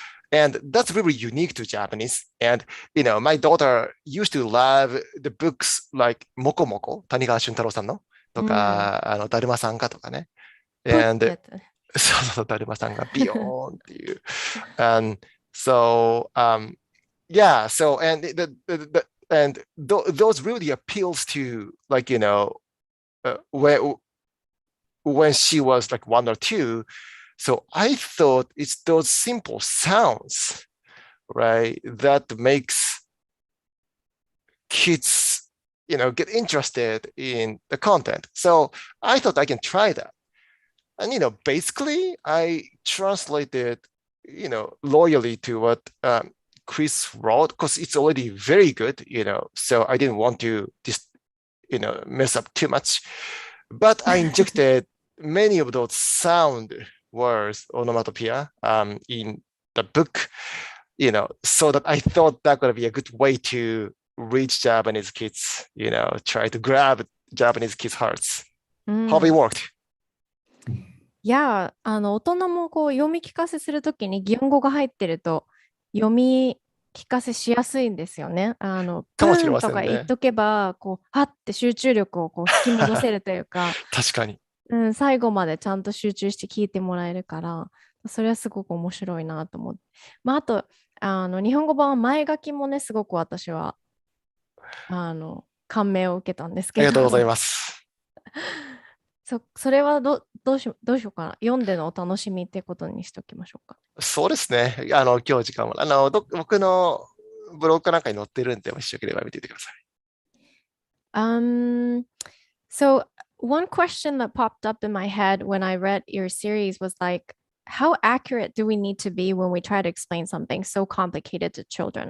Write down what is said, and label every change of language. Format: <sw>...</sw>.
<en>And that's really unique to Japanese. And my daughter used to love the books like Moko Moko,</en> <ja>谷川俊太郎さんのとか、だるまさんかとかね。</ja> <en>And</en> <ja>そうそう、だるまさんがビヨーンっていう。</ja> <en>And so, yeah, so, and those really appeals to, like, when she was like 1 or 2. So I thought it's those simple sounds, right, that makes kids, get interested in the content. So I thought I can try that. And, basically I translated, loyally to what Chris wrote, because it's already very good, so I didn't want to just, mess up too much. But I injected many of those sound words, onomatopoeia, in the book, so that I thought that would be a good way to reach Japanese kids, try to grab Japanese kids' hearts. Hope it worked.</en> <ja>いや、大人もこう読み聞かせするときに擬音語が入ってると読み聞かせしやすいんですよね。かもしれませんね。とか言っとけば、こう、はって集中力をこう引き戻せるというか、確かに。最後までちゃんと集中して聞いてもらえるから、それはすごく面白いなと思って。まあ、あと、日本語版は前書きもね、すごく私は、感銘を受けたんですけど。ありがとうございます。それはどうしようかな。読んでのお楽しみってことにしておきましょうか。そうですね。今日時間も。僕のブログかなんかに載ってるんで、もしよければ見ていてください。</ja> <en>So one question that popped up in my head when I read your series was like, how accurate do we need to be when we try to explain something so complicated to children?</en>